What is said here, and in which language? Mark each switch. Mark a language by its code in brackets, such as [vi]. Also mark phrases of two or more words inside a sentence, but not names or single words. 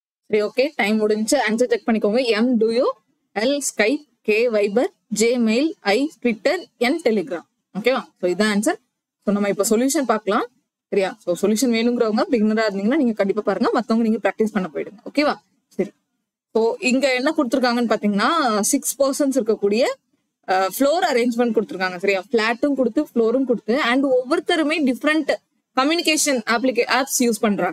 [ta] சரி, ஓகே, டைம் முடிஞ்சு. [en] answer check [ta] பண்ணிக்கோங்க. [en] M Duo, L Skype, K Viber, J Mail, I Twitter, N Telegram. [ta] ஓகேவா? ஸோ இதான் ஆன்சர். ஸோ நம்ம இப்போ சொல்யூஷன் பார்க்கலாம். சரியா? [en] so solution [ta] வேணுங்கிறவங்க பிகினரா இருந்தீங்கன்னா நீங்க கண்டிப்பா பாருங்க, மற்றவங்க நீங்க ப்ராக்டிஸ் பண்ண போயிடுங்க. ஓகேவா? சரி, ஸோ இங்க என்ன கொடுத்துருக்காங்கன்னு பாத்தீங்கன்னா 6 பர்சன்ஸ் இருக்கக்கூடிய [en] floor arrangement [ta] கொடுத்துருக்காங்க. சரியா? ஃபிளாட்டும் கொடுத்து ஃப்ளோரும் கொடுத்து அண்ட் ஒவ்வொருத்தருமே [en] different communication apps use [ta] பண்றாங்க.